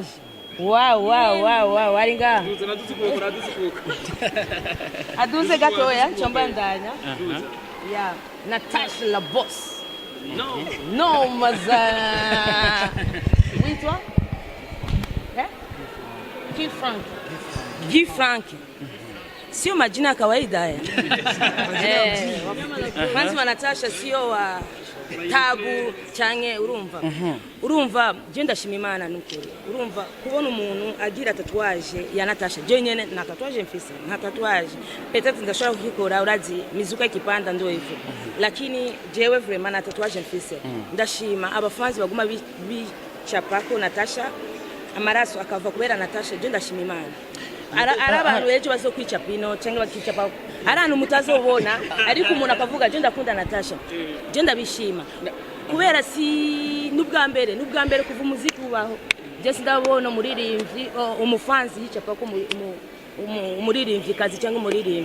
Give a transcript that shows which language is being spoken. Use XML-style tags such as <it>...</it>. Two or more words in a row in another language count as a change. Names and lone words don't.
<rn>Wow ari nga aduze gatoya chomba ndanya. Yeah, Natasha la boss. No maza. Witwa? Guy Frank.</rn> <sw>Sio majina ya kawaida haya.</sw> <rn>Kwanza Natasha sio wa tabu canke urumva je ndashima Imana nukuri urumva kubona umuntu agira tatuwaje ya Natasha je nyene na tatuwaje mfise na tatuwaje peut-être ndashobora kukikora urazi mizuka</rn> <sw>ikipanda ndo hivyo lakini</sw> <rn>jewe vraiment na tatuwaje mfise ndashima abafanzi baguma bicapako Natasha amaraso akava kubera Natasha je ndashima Imana arabantu ejo bazokwica pino cyangwa bakicapa arantu mutazobona ariko umuntu akavuga je ndakunda Natasha je ndabishima kubera si n'ubwa mbere kuva umuziki ubaho je sindabona umuririmbyi umufanzi yicapa ko umuririmbyi kazi cyangwa umuririmbyi</rn>